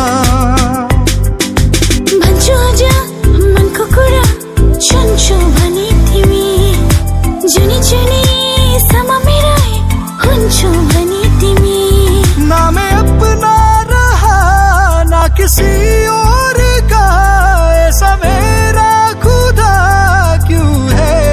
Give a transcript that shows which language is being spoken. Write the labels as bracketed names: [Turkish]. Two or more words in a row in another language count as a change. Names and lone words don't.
[Nepali] भन्छु आज मनको कुरा सुन्छु भनी तिमी जुनी जुनी समा मेरै हुन्छु भनी तिमी [Hindi] ना मैं अपना रहा ना किसी और का ऐसा मेरा खुदा क्यों है